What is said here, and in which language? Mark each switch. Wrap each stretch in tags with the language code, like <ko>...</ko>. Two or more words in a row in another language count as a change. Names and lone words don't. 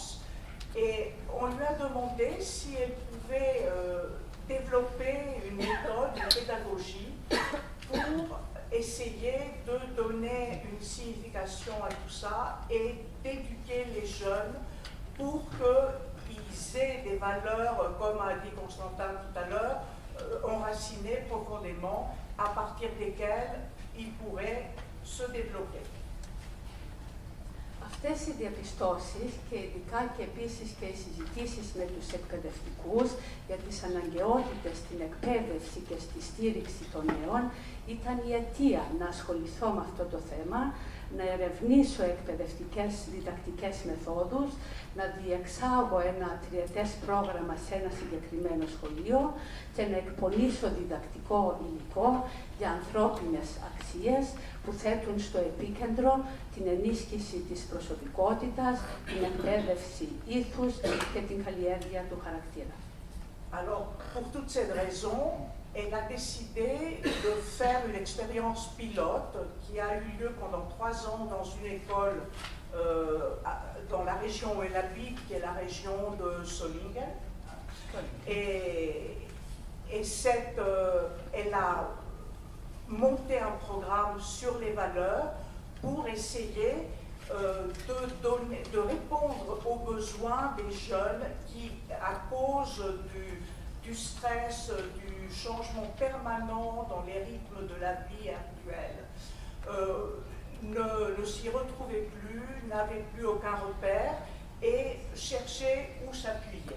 <fr>Et on lui a demandé si elle pouvait développer une méthode, une pédagogie pour essayer de donner une signification à tout ça et d'éduquer les jeunes pour qu'ils aient des valeurs, comme a dit Constantin tout à l'heure, enracinées profondément, à partir desquelles ils pourraient se développer.</fr> <el>Αυτές οι διαπιστώσεις και ειδικά και επίσης και οι συζητήσεις με τους εκπαιδευτικούς για τις αναγκαιότητες στην εκπαίδευση και στη στήριξη των νέων ήταν η αιτία να ασχοληθώ με αυτό το θέμα, να ερευνήσω εκπαιδευτικές διδακτικές μεθόδους, να διεξάγω ένα τριετές πρόγραμμα σε ένα συγκεκριμένο σχολείο και να εκπονήσω διδακτικό υλικό για ανθρώπινες αξίες που θέτουν στο επίκεντρο την ενίσχυση της προσωπικότητας, την εκπαίδευση ήθους και την καλλιέργεια του χαρακτήρα.</el> <fr>Alors, pour toutes ces raisons, elle a décidé de faire une expérience pilote qui a eu lieu pendant 3 ans dans une école dans la région où elle habite, qui est la région de Solingen. Et elle a monté un programme sur les valeurs pour essayer de répondre aux besoins des jeunes qui, à cause du stress, du changement permanent dans les rythmes de la vie actuelle, ne s'y retrouvaient plus, n'avaient plus aucun repère et cherchaient où s'appuyer.</fr>